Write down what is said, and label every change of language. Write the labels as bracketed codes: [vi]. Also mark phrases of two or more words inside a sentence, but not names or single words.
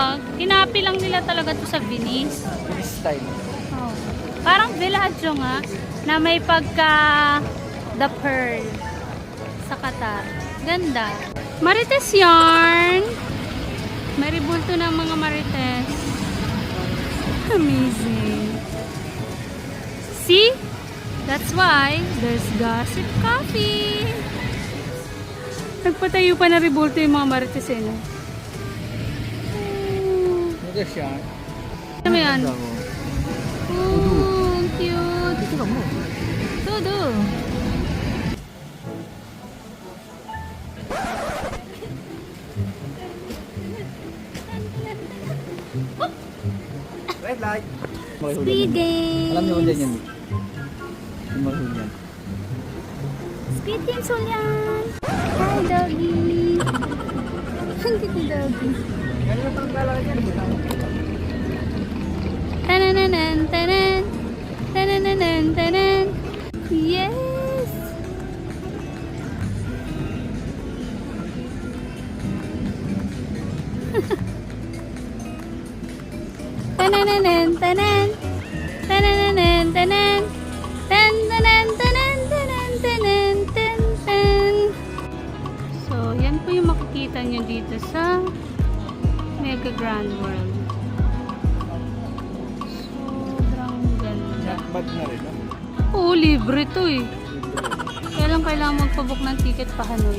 [tl] Tinapi lang nila talaga to sa Venice. Binis style. Oh. Parang Villaggio nga na may pagka The Pearl sa Qatar. Ganda. Marites yarn. May ribulto ng mga marites. [en] Amazing. See? That's why there's Gossip Coffee. [tl] Nagpatayo pa na ribulto yung mga marites eh. No? Ano siya? Ano mo yan? Ganda mo. Oh, ang cute. Ito mo. Todo. [en] Red light. Speeding. [tl] Alam niyo kung dyan yan. Yung mahul yan. [en] Speed games [tl] yan. [en] Hi, doggy. [tl] Hindi ko doggy. Ganyan ang panglalaki yan. Tanananan, tanan. Tanananan, tanan. Yes. Tanananan, tanan. Tanananan, tanan. Tan, tanan, tanan, tanan, tanan, tan, tan. So, yan po yung makikita nyo dito sa Mega Grand World. Sobrang ganda. Bag na rin. Oo, libre to eh. Kaya lang kailangan magpabook ng ticket pa Hanoi.